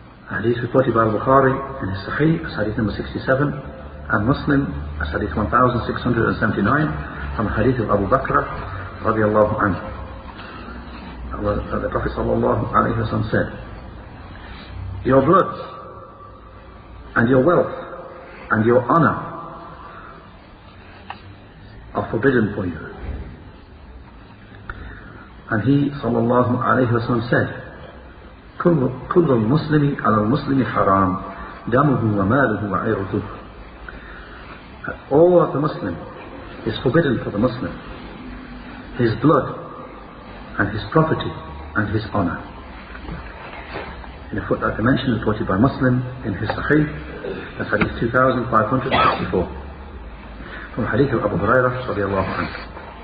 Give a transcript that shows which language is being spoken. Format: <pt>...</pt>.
<en>Hadith reported by Bukhari in his Sahih as hadith number 67, and Muslim as hadith 1679, from the hadith of Abu Bakr radiyallahu anhu. The Prophet sallallahu alayhi wa sallam said, your blood and your wealth and your honor are forbidden for you. And he sallallahu alayhi wa sallam said,</en> <ar>كل المسلم على المسلم حرام دمه وماله وعرضه.</ar> <en>All of the Muslim is forbidden for the Muslim: his blood, and his property and his honour. In a footnote dimension reported by Muslim in his Sahih, that's hadith 2564, from hadith of Abu Hurairah radiallahu anhu.</en>